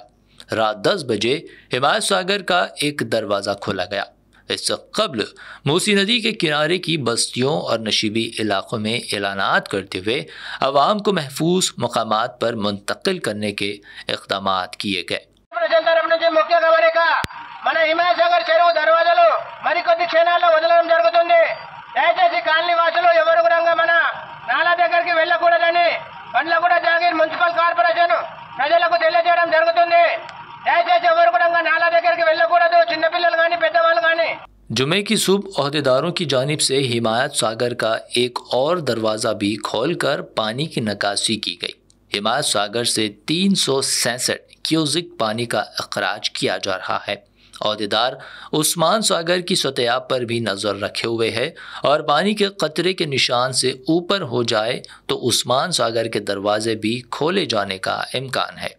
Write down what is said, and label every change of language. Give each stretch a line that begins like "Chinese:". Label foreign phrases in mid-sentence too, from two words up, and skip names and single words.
Urdu: رات 10 بجے حمایت ساگر کا ایک دروازہ کھولا گیا۔ اس سے قبل موسی ندی کے کنارے کی بستیوں اور نشیبی علاقوں میں اعلانات کرتے ہوئے عوام کو محفوظ مقامات پر منتقل کرنے کے اقدامات کیے گئے۔
Telugu: మన హిమాయత్ సాగర్ చెరువు దర్వాజాలు మరికొద్ది క్షణాల్లో వదలడం జరుగుతుంది। దయచేసి కాలనీ వాసులు ఎవరు కూడా మన నాలా దగ్గరికి వెళ్ళకూడదని బండ్లగూడ జాగీర్ మున్సిపల్ కార్పొరేషన్ ప్రజలకు తెలియజేయడం జరుగుతుంది। దయచేసి ఎవరు కూడా నాలా దగ్గరికి వెళ్ళకూడదు, చిన్నపిల్లలు కానీ పెద్దవాళ్ళు కానీ।
Urdu: جمعے کی صبح عہدیداروں کی جانب سے حمایت ساگر کا ایک اور دروازہ بھی کھول کر پانی کی نکاسی کی گئی. حمایت ساگر سے 367 کیوزک پانی کا اخراج کیا جا رہا ہے. عہدیدار عثمان ساگر کی سطح پر بھی نظر رکھے ہوئے ہے اور پانی کے قطرے کے نشان سے اوپر ہو جائے تو عثمان ساگر کے دروازے بھی کھولے جانے کا امکان ہے.